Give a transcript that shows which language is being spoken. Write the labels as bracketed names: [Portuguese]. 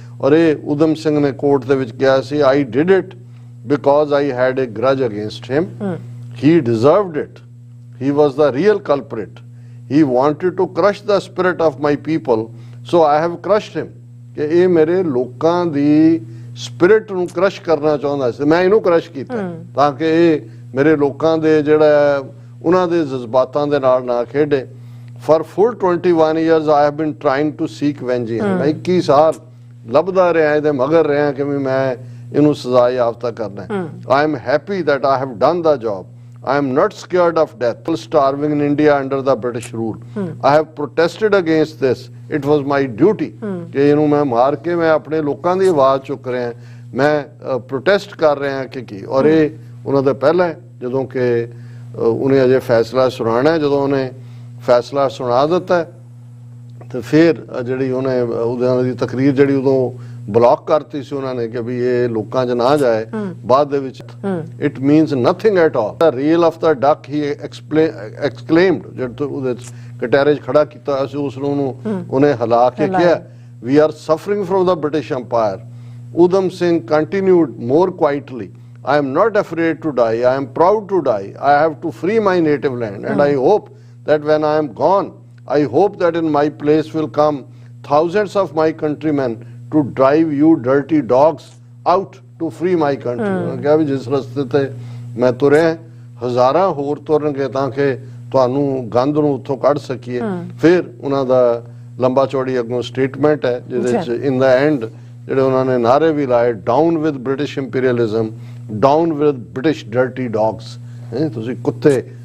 [Punjabi] ਔਰ ਇਹ ਊਧਮ ਸਿੰਘ ਨੇ ਕੋਰਟ ਦੇ ਵਿੱਚ ਕਿਹਾ ਸੀ, [English] I did it because I had a grudge against him, he deserved it, he was the real culprit, he wanted to crush the spirit of my people, so I have crushed him. [Punjabi] ਕਿ ਇਹ ਮੇਰੇ ਲੋਕਾਂ ਦੀ ਸਪਿਰਿਟ ਨੂੰ ਕ੍ਰਸ਼ ਕਰਨਾ ਚਾਹੁੰਦਾ ਸੀ, ਮੈਂ ਇਹਨੂੰ ਕ੍ਰਸ਼ ਕੀਤਾ ਤਾਂ ਕਿ ਇਹ ਮੇਰੇ ਲੋਕਾਂ ਦੇ ਜਿਹੜਾ ਉਹਨਾਂ ਦੇ ਜਜ਼ਬਾਤਾਂ ਦੇ ਨਾਲ ਨਾ ਖੇਡੇ। [English] For full 21 years I have been trying to seek vengeance। [Punjabi] ਮੈਂ 21 ਸਾਲ ਲੱਭਦਾ ਰਿਹਾ ਇਹਦੇ ਮਗਰ ਰਿਹਾ ਕਿ ਮੈਂ ਇਹਨੂੰ ਸਜ਼ਾ ਯਾਫਤਾ ਕਰਨਾ ਹੈ। [English] I am happy that I have done the job, I am not scared of death, starving in India under the British rule, I have protested against this, it was my duty [Punjabi] ਕਿ ਇਹਨੂੰ ਮੈਂ ਮਾਰ ਕੇ ਮੈਂ ਆਪਣੇ ਲੋਕਾਂ ਦੀ ਆਵਾਜ਼ ਚੁੱਕ ਰਿਹਾ, ਮੈਂ ਪ੍ਰੋਟੈਸਟ ਕਰ ਰਿਹਾ ਕਿ ਕੀ। ਔਰ ਇਹ ਉਹਨਾਂ ਦਾ ਪਹਿਲਾਂ ਜਦੋਂ ਕਿ ਉਹਨੇ ਅਜੇ ਫੈਸਲਾ ਸੁਣਾਉਣਾ, ਜਦੋਂ ਉਹਨੇ ਫੈਸਲਾ ਸੁਣਾ ਦਿੱਤਾ ਤੇ ਫਿਰ ਜਿਹੜੀ ਉਹਨੇ ਉਹਨਾਂ ਦੀ ਤਕਰੀਰ ਜਿਹੜੀ ਉਦੋਂ ਬਲੌਕ ਕਰਤੀ ਸੀ ਉਹਨਾਂ ਨੇ ਕਿ ਵੀ ਇਹ ਲੋਕਾਂ 'ਚ ਨਾ ਜਾਏ, ਬਾਅਦ ਦੇ ਵਿੱਚ [English] It means nothing at all. The real of the duck he exclaimed, [Punjabi] ਜਦ ਉਹਦੇ ਕਟਹਿਰੇ 'ਚ ਖੜਾ ਕੀਤਾ ਸੀ ਉਸ ਨੂੰ ਉਹਨੇ ਹਿਲਾ ਕੇ ਕਿਹਾ, [English] we are suffering from the British Empire. Udham Singh continued more quietly, I am not afraid to die, I am proud to die, I have to free my native land, and I hope that when I am gone, I hope that in my place will come thousands of my countrymen to drive you dirty dogs out to free my country. [Punjabi] ਉਹਨੇ ਕਿਹਾ ਵੀ ਜਿਸ ਰਸਤੇ ਤੇ ਮੈਂ ਤੁਰਿਆ ਹਜ਼ਾਰਾਂ ਹੋਰ ਤੁਰਨਗੇ ਤਾਂ ਕਿ ਤੁਹਾਨੂੰ ਗੰਦ ਨੂੰ ਉੱਥੋਂ ਕੱਢ ਸਕੀਏ। ਫਿਰ ਉਹਨਾਂ ਦਾ ਲੰਬਾ ਚੌੜੀ ਅੱਗੋਂ ਸਟੇਟਮੈਂਟ ਹੈ ਜਿਹਦੇ ਵਿੱਚ ਇਨ ਦਾ ਐਂਡ ਜਿਹੜੇ ਉਹਨਾਂ ਨੇ ਨਾਰੇ ਵੀ ਲਾਏ, [English] down with British imperialism, down with British dirty dogs, [Punjabi] ਤੁਸੀਂ ਕੁੱਤੇ।